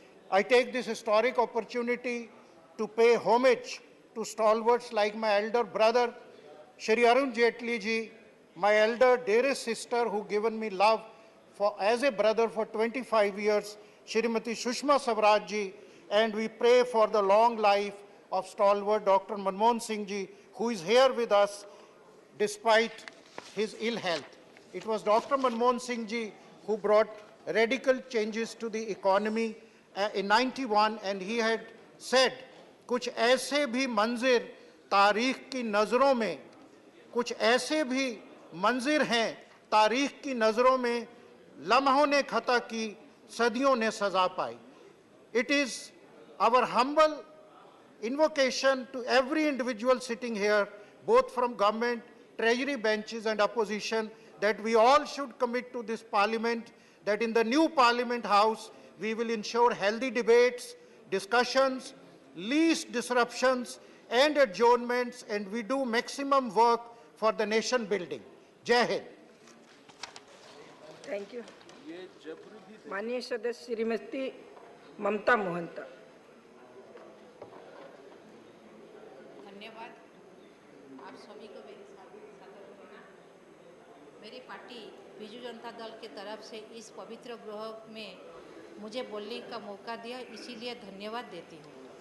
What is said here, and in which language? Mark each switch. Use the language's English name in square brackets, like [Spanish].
[English] I take this historic opportunity to pay homage to stalwarts like my elder brother, Shri Arun Jaitley ji, my elder dearest sister who given me love as a brother for 25 years, Shrimati Sushma Swaraj ji, and we pray for the long life of stalwart Dr. Manmohan Singh ji, who is here with us despite his ill health. It was Dr. Manmohan Singh ji who brought radical changes to the economy in 91, and he had said, [Hindi] कुछ ऐसे भी मंजिर तारीख की नज़रों में, कुछ ऐसे भी मंजिर हैं तारीख की नज़रों में, लम्हों ने खता की, सदियों ने सजा पाई. [English] It is our humble invocation to every individual sitting here, both from government, treasury benches and opposition, that we all should commit to this parliament, that in the new parliament house, we will ensure healthy debates, discussions, least disruptions and adjournments, and we do maximum work for the nation building. Jai Hind. Thank you. [Hindi] माननीय सदस्य श्रीमती ममता मोहंता. धन्यवाद आप सभी को मेरे साथ होना. मेरी पार्टी बीजू जनता दल के तरफ से इस पवित्र गृह में मुझे बोलने का मौका दिया, इसीलिए धन्यवाद देती हूँ.